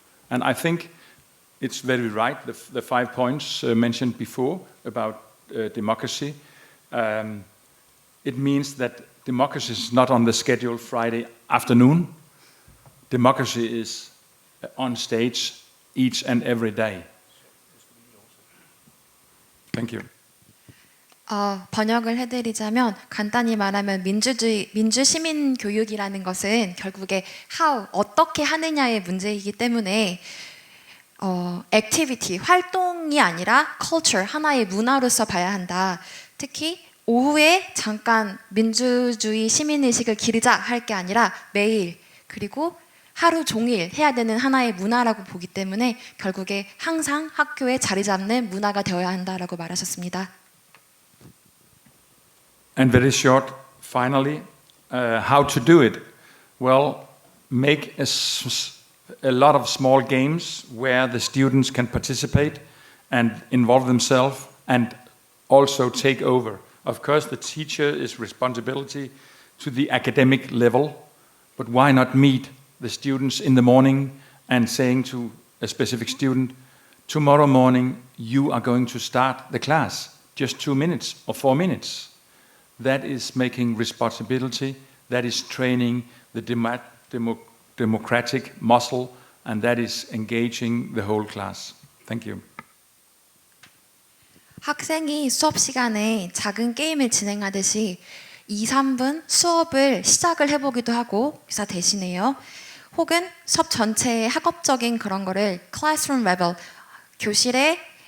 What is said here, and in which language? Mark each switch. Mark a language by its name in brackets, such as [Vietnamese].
[English] And I think it's very right, the 5 points mentioned before about democracy. It means that democracy is not on the schedule Friday afternoon. Democracy is on stage each and every day. Thank you. [Korean] 번역을 해드리자면 간단히 말하면 민주 시민 교육이라는 것은 결국에 어떻게 하느냐의 문제이기 때문에 activity, 활동이 아니라 culture, 하나의 문화로서 봐야 한다. 특히 오후에 잠깐 민주주의 시민의식을 기르자 할 게 아니라 매일 그리고 하루 종일 해야 되는 하나의 문화라고 보기 때문에 결국에 항상 학교에 자리 잡는 문화가 되어야 한다라고 말하셨습니다. [English] And very short, finally, how to do it? Well, make a lot of small games where the students can participate and involve themselves and also take over. Of course, the teacher is responsibility to the academic level, but why not meet the students in the morning and saying to a specific student, tomorrow morning you are going to start the class, just 2 minutes or 4 minutes. That is making responsibility, that is training the democratic muscle, and that is engaging the whole class. Thank you. [Korean] 학생이 수업 시간에 작은 게임을 진행하듯이 2, 3분 수업을 시작을 해보기도 하고 기사 대신에요. 혹은 수업 전체의 학업적인 그런 거를 [English] classroom level, [Korean] 교실에